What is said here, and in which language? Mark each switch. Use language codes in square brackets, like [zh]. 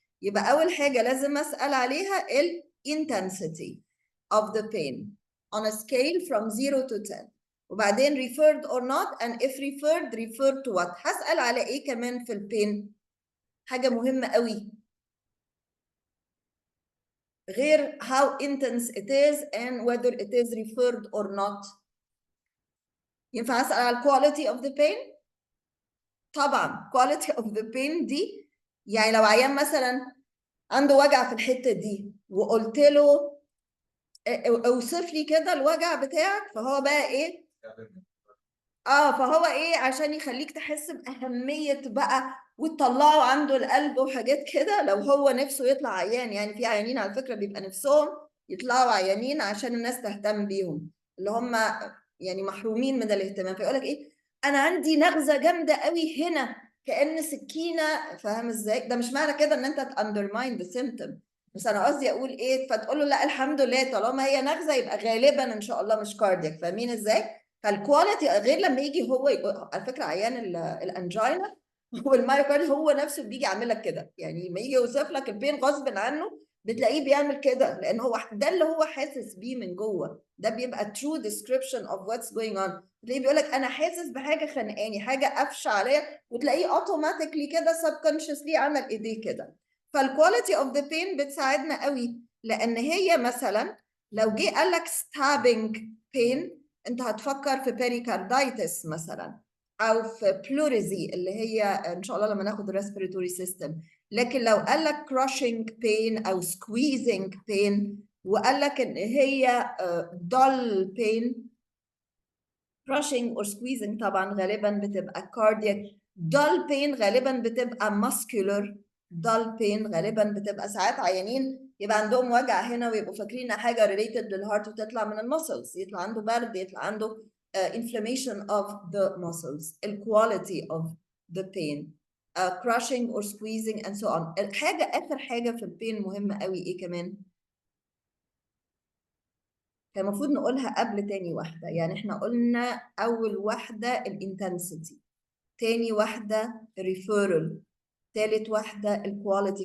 [ar] يبقى أول حاجة لازم أسأل عليها ال [en] intensity of the pain on a scale from 0 to 10. [ar] وبعدين [en] referred or not and if referred refer to what. [ar] هسأل على إيه كمان في البين؟ حاجة مهمة قوي غير [en] how intense it is and whether it is referred or not. [ar] ينفع أسأل على quality of the pain؟ طبعا quality of the pain دي يعني لو عيان مثلا عنده وجع في الحتة دي وقلت له اوصف لي كده الوجع بتاعك، فهو بقى ايه؟ فهو ايه عشان يخليك تحس بأهمية بقى وتطلعه عنده القلب وحاجات كده. لو هو نفسه يطلع عيان، يعني في عيانين على فكرة بيبقى نفسهم يطلعوا عيانين عشان الناس تهتم بيهم، اللي هم يعني محرومين من الاهتمام، فيقولك ايه؟ انا عندي نغزة جامدة قوي هنا كأن سكينة. فاهم ازاي؟ ده مش معنى كده ان انت تاندرماين ذا سيمتوم، بس انا قصدي اقول ايه؟ فتقول له لا الحمد لله طالما هي نغزة يبقى غالبا ان شاء الله مش كاردياك. فاهمين ازاي؟ فالكواليتي غير لما يجي هو على فكره عيان الانجينا والمايوكارد هو نفسه بيجي يعمل لك كده، يعني لما يجي يوصف لك البين غصب عنه بتلاقيه بيعمل كده، لان هو ده اللي هو حاسس بيه من جوه. ده بيبقى [en] true description of what's going on. [ar] تلاقيه بيقول لك انا حاسس بحاجه خانقاني، حاجه قافشه عليا، وتلاقيه اوتوماتيكلي كده subconsciously عمل ايديه كده. فالكواليتي اوف ذا بين بتساعدنا قوي، لان هي مثلا لو جه قال لك [en] stabbing pain [ar] انت هتفكر في pericarditis مثلا، او في pleurisy اللي هي ان شاء الله لما ناخد respiratory system. لكن لو قال لك [en] crushing pain [ar] او [en] squeezing pain [ar] وقال لك ان هي dull pain، crushing or squeezing طبعا غالبا بتبقى cardiac، dull pain غالبا بتبقى muscular، dull pain غالبا بتبقى ساعات عيانين يبقى عندهم وجع هنا ويبقوا فاكرين حاجه related للهارت وتطلع من المسلز، يطلع عنده برد، يطلع عنده [en] inflammation of the muscles. الquality of the pain crushing or squeezing and so on. [ar] اخر حاجه في البين مهمه قوي ايه كمان؟ كان المفروض نقولها قبل تاني واحدة، يعني احنا قلنا أول واحدة الانتنسيتي، تاني واحدة ريفيرال، تالت واحدة الكواليتي.